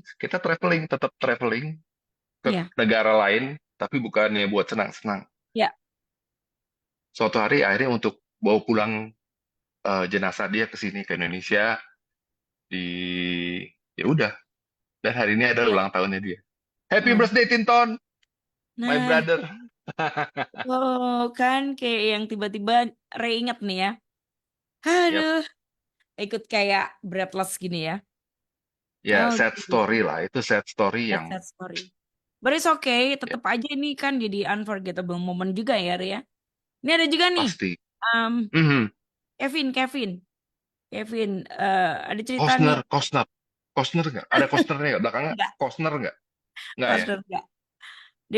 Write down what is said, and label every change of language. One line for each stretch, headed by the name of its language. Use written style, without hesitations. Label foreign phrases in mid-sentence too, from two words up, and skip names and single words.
Indonesian: kita traveling, tetap traveling ke Ya, negara lain, tapi bukannya buat senang-senang. ya. Suatu hari akhirnya untuk bawa pulang jenazah dia ke sini ke Indonesia di ya udah. Dan hari ini adalah Ya. ulang tahunnya dia. Happy Nah,
English: birthday Tinton, my
Indonesian: nah,
English: brother.
Indonesian: oh kan kayak yang tiba-tiba reinget nih ya. Yap. Aduh, ikut kayak breathless gini ya. Ya sad Oke, story lah. Itu
English: sad story that's
Indonesian: yang
English: that story. But it's okay,
Indonesian: ya, tetap aja ini kan jadi
English: unforgettable moment
Indonesian: juga ya, Ria. Ini ada juga nih, pasti. um, Mhm. Kevin, ada cerita nih. Costner, Costner, Costner nggak? Ada Costnernya nggak? Belakangnya Enggak, Costner nggak? Nggak ya? Costner enggak. Dia